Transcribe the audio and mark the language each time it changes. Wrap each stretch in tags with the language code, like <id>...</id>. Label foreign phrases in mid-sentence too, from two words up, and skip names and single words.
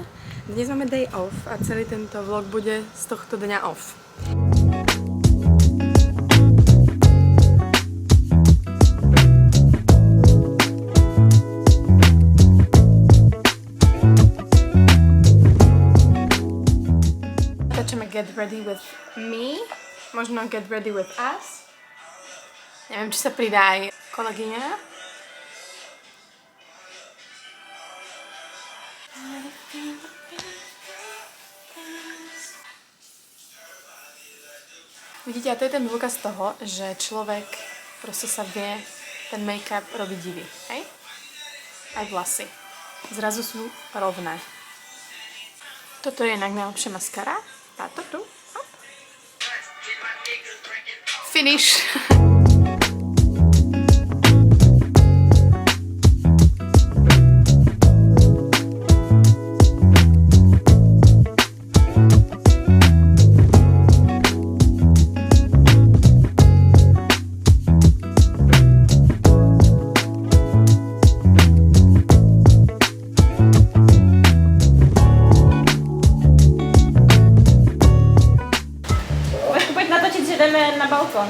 <sk>Dnes máme</sk> <en>day off</en> <sk>a celý tento vlog bude z tohto dňa off. Začneme</sk> <en>get ready with me,</en> <sk>možno</sk> <en>get ready with us.</en> <sk>Neviem, či sa pridá aj kolegyňa. Vidíte, a to je ten dôkaz toho, že človek proste sa vie ten make-up robiť divý, hej? Aj vlasy. Zrazu sú rovné. Toto je inak najlepšia maskara. Táto tu. Hop. Finish.</sk> <cs>Jdeme na balkon.</cs>